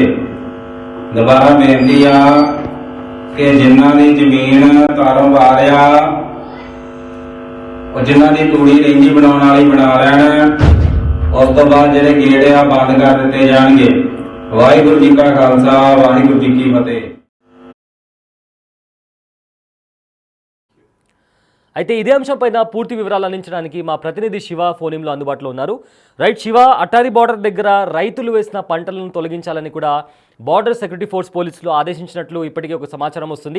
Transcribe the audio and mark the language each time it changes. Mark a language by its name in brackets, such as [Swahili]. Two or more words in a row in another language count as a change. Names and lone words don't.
[Punjabi] ਦੁਬਾਰਾ ਬੇਨਤੀ ਆ ਕਿ ਜਿਨ੍ਹਾਂ ਦੀ ਜ਼ਮੀਨ ਕਾਰੋਬਾਰ ਆ ਉਹ ਜਿਨ੍ਹਾਂ ਦੀ ਤੂੜੀ ਰਹਿੰਦੀ ਬਣਾਉਣ ਵਾਲੀ ਬਣਾ ਲੈਣ। ਉਸ ਤੋਂ ਬਾਅਦ ਜਿਹੜੇ ਗੇਟ ਆ ਬੰਦ ਕਰ ਦਿੱਤੇ ਜਾਣਗੇ। ਵਾਹਿਗੁਰੂ ਜੀ ਕਾ ਖਾਲਸਾ ਵਾਹਿਗੁਰੂ ਜੀ ਕੀ ਫਤਿਹ। [Telugu] అయితే ఇదే అంశంపైన పూర్తి వివరాలు అందించడానికి మా ప్రతినిధి శివ ఫోన్లో అందుబాటులో ఉన్నారు. రైట్ శివ, అట్టారీ బార్డర్ దగ్గర రైతులు వేసిన పంటలను తొలగించాలని కూడా బార్డర్ సెక్యూరిటీ ఫోర్స్ పోలీసులు ఆదేశించినట్లు ఇప్పటికే ఒక సమాచారం వస్తుంది.